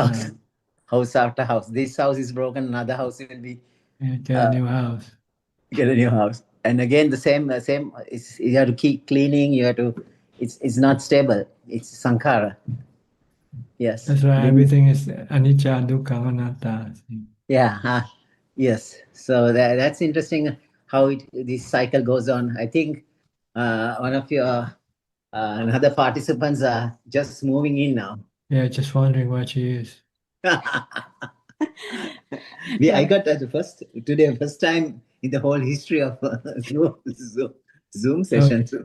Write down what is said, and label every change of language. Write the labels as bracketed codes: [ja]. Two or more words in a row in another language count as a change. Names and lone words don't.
[en] house, time. house after house. This house is broken. Another house will be Get a new house. get a new house. And again, the same. You have to keep cleaning. You have to. It's not stable. It's sankhara. Yes. That's right. Everything is [pi] anicca, dukkha, anatta. [en] Yeah. Yes. So that's interesting how this cycle goes on. I think one of your another participants are just moving in now. Yeah, just wondering what she is. I got that first time in the whole history of Zoom session.